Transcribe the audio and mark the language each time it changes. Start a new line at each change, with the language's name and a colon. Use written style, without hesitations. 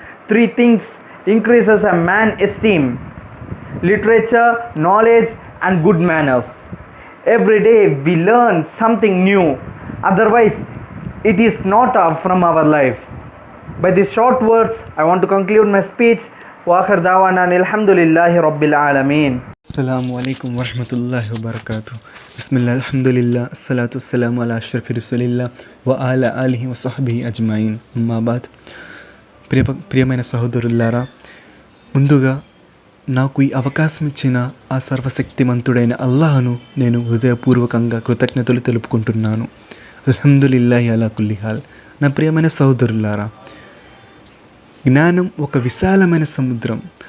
English: Three things increases a man's esteem: literature, knowledge, and good manners. Every day we learn something new, otherwise it is not from our life. By these short words, I want to conclude my speech.
Arabic: وآخر دعوانا الحمد لله رب العالمين. السلام علیکم ورحمۃ اللہ وبرکاتہ. بسم اللہ الحمد للہ الصلاۃ والسلام علی اشرف رسول اللہ وعلی آلہ వసహబిహి అజ్మঈన్. అమ్మా బాద్.
Telugu: ప్రియమైన సహోదరులారా, ముందుగా నాకు ఈ అవకాశం ఇచ్చిన ఆ సర్వశక్తిమంతుడైన అల్లాహను నేను హృదయపూర్వకంగా కృతజ్ఞతలు తెలుపుకుంటున్నాను.
Arabic: అల్హమ్దులిల్లాహి అలా కుల్లి హాల్.
Telugu: నా ప్రియమైన సహోదరులారా, జ్ఞానం ఒక విశాలమైన సముద్రం.